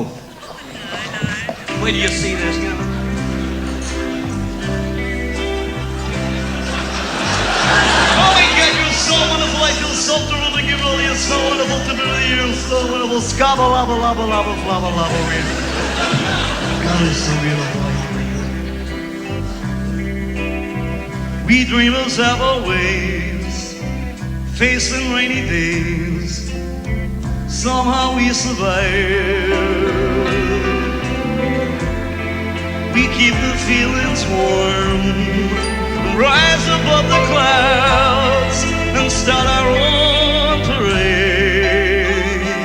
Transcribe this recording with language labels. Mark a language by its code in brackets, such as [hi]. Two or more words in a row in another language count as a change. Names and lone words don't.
[en] Wait till you see this, you know. Oh my God, you're so wonderful, I feel so thrilled to give all you, so wonderful to be with you, so wonderful. Scabba lava lava lava flava lava. God is so beautiful. We dreamers have our ways, facing rainy days. Somehow we survive. We keep the feelings warm, rise above the clouds, and start our own parade.